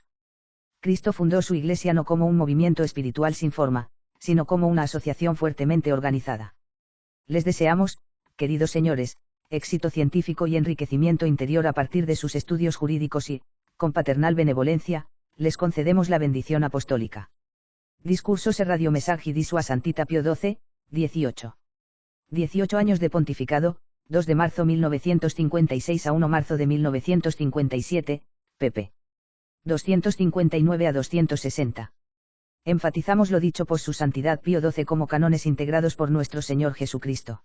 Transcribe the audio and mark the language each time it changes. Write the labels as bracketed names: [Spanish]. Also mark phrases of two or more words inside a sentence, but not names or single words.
[Spanish] Cristo fundó su Iglesia no como un movimiento espiritual sin forma, sino como una asociación fuertemente organizada. Les deseamos, queridos señores, éxito científico y enriquecimiento interior a partir de sus estudios jurídicos y, con paternal benevolencia, les concedemos la bendición apostólica. Discursos e radiomessaggi di Sua Santità Pío XII, 18. 18 años de pontificado, 2 de marzo 1956 a 1 marzo de 1957, pp. 259 a 260. Enfatizamos lo dicho por su Santidad Pío XII como cánones integrados por nuestro Señor Jesucristo.